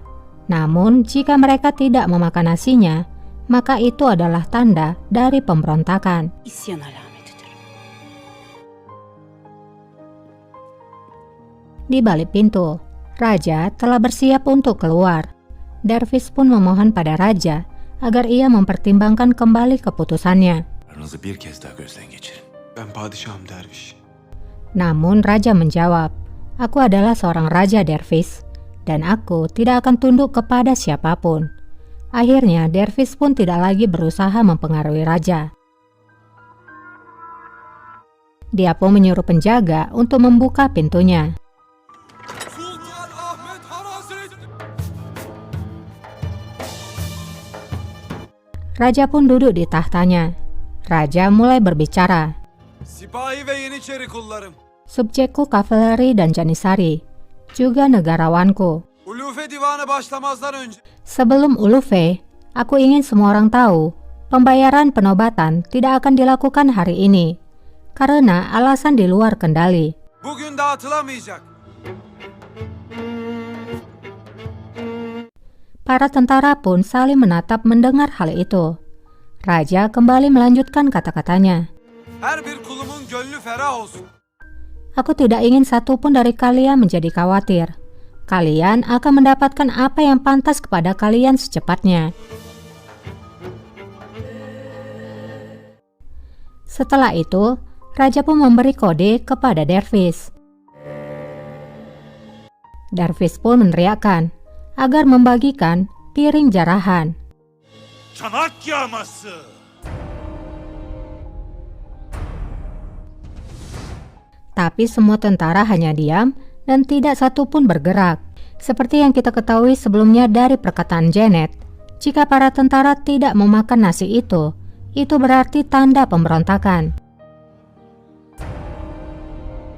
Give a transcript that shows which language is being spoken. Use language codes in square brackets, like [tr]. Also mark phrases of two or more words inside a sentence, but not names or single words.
[id] Namun jika mereka tidak memakan nasinya, maka itu adalah tanda dari pemberontakan. [tr] İsyan alametidir. [id] Di balik pintu, Raja telah bersiap untuk keluar. Dervish pun memohon pada Raja agar ia mempertimbangkan kembali keputusannya. [tr] Aranızı bir kez daha gözden geçirin. Ben padişahım derviş. [id] Namun Raja menjawab, aku adalah seorang Raja Dervish, dan aku tidak akan tunduk kepada siapapun. Akhirnya Dervish pun tidak lagi berusaha mempengaruhi Raja. Dia pun menyuruh penjaga untuk membuka pintunya. Raja pun duduk di tahtanya. Raja mulai berbicara. [tr] Sipahi ve Yeniçeri kullarım. [id] Subjekku kavaleri dan Janisari, juga negarawanku. [tr] Ulufe divanı başlamazdan önce [id] Sebelum ulufe, aku ingin semua orang tahu, pembayaran penobatan tidak akan dilakukan hari ini, karena alasan di luar kendali. [tr] bugün dağıtılamayacak. [id] Para tentara pun saling menatap mendengar hal itu. Raja kembali melanjutkan kata-katanya. [tr] Her bir kulumun gönlü ferah olsun. [id] Aku tidak ingin satupun dari kalian menjadi khawatir. Kalian akan mendapatkan apa yang pantas kepada kalian secepatnya. Setelah itu, Raja pun memberi kode kepada Dervish. Dervish pun meneriakkan agar membagikan piring jarahan. [tr] Çanak yağması. [id] Tapi semua tentara hanya diam dan tidak satupun bergerak. Seperti yang kita ketahui sebelumnya dari perkataan Janet, jika para tentara tidak memakan nasi itu berarti tanda pemberontakan.